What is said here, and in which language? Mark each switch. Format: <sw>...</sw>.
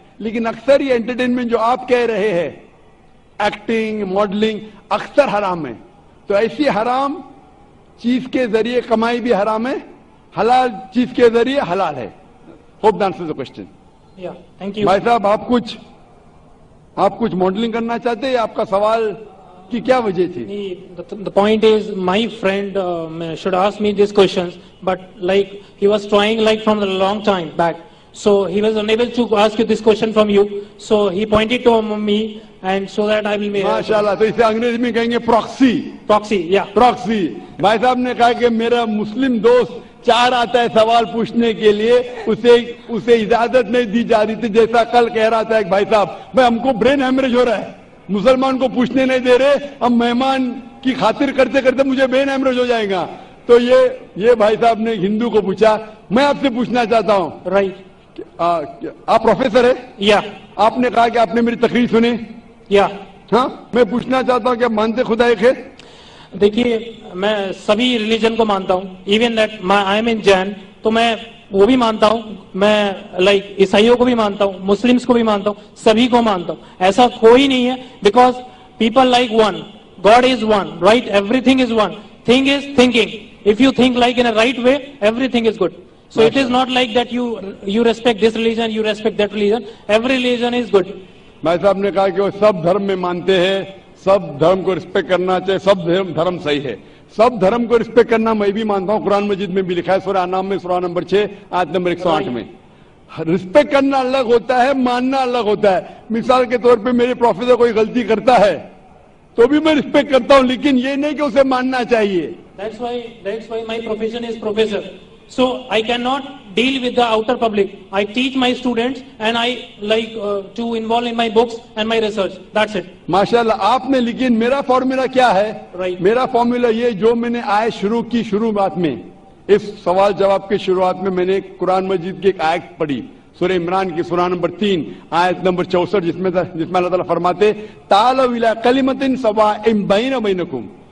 <ur>لیکن اکثر یہ انٹرٹینمنٹ جو آپ کہہ رہے ہیں، ایکٹنگ، ماڈلنگ، اکثر حرام ہے. تو ایسی حرام چیز کے ذریعے کمائی بھی حرام ہے، حلال چیز کے ذریعے حلال ہے.</ur> <en>Hope answer the question. Yeah. Thank you.</en> <ur>بھائی صاحب آپ کچھ ماڈلنگ کرنا چاہتے ہیں؟ آپ کا سوال کی کیا وجہ تھی؟</ur> <en>The point is, my friend should ask me these questions, but like he was trying like from a long time back, so he was unable to ask you this question from you. So he pointed to me, and so that I will be.</en> <ur>ماشاءاللہ. تو اسے انگریزی میں کہیں گے</ur> <en>Proxy. Yeah. Proxy.</en> <ur>بھائی صاحب نے کہا کہ میرا مسلم دوست چار آتا ہے سوال پوچھنے کے لیے، اسے اجازت نہیں دی جا رہی تھی. جیسا کل کہہ رہا تھا ایک بھائی صاحب، بھائی ہم کو برین ہیمریج ہو رہا ہے، مسلمان کو پوچھنے نہیں دے رہے، اب مہمان کی خاطر کرتے کرتے مجھے برین ہیمریج ہو جائے گا. تو یہ بھائی صاحب نے ہندو کو پوچھا. میں آپ سے پوچھنا چاہتا ہوں،</ur> <en>Right.</en> <ur>آپ پروفیسر ہیں؟</ur> <en>Yeah.</en> <ur>آپ نے کہا کہ آپ نے میری تقریر سنی.</ur> <en>Yeah.</en> <ur>ہاں، میں پوچھنا چاہتا ہوں کہ آپ مانتے خدا ایک ہے؟ دیکھیے، میں سبھی ریلیجن کو مانتا ہوں.</ur> <en>even that I am in Jain,</en> <ur>تو میں وہ بھی مانتا ہوں. میں لائک عیسائیوں کو بھی مانتا ہوں، مسلمس کو بھی مانتا ہوں، سبھی کو مانتا ہوں. ایسا کوئی نہیں ہے،</ur> <en>Because people like one, god is one, right? Everything is one. Thing is thinking. If you think like in a right way, everything is good. So it is not like that you respect this religion, you respect that religion. Every religion is good.</en> <ur>بھائی صاحب نے کہا کہ وہ سب دھرم میں مانتے ہیں، سب دھرم کو رسپیکٹ کرنا چاہیے، سب دھرم صحیح ہے. سب دھرم کو رسپیکٹ کرنا میں بھی مانتا ہوں. قرآن مجید میں بھی لکھا ہے، سورہ انعام میں سورہ نمبر 6 آیت نمبر 108 میں. رسپیکٹ کرنا الگ ہوتا ہے، ماننا الگ ہوتا ہے. مثال کے طور پہ میرے پروفیسر کوئی غلطی کرتا ہے تو بھی میں رسپیکٹ کرتا ہوں، لیکن یہ نہیں کہ اسے ماننا چاہیے.</ur> <en>That's why my profession is professor. So I cannot deal with the outer public. I teach my students and I like to involve in my books and my research. That's it.</en> <ur>ماشاءاللہ. آپ نے، لیکن میرا formula کیا ہے؟</ur> <en>Right.</en> <ur>میرا formula یہ جو میں نے آیت شروع کی، شروعات میں اس سوال جواب کے شروعات میں نے قرآن مجید کی ایک آیت پڑھی، سورہ عمران کی سورہ نمبر 3 آیت نمبر 64، جس میں اللہ تعالیٰ فرماتے</ur> <ar>تعالوا الی کلمۃ سواء بین بینکم</ar>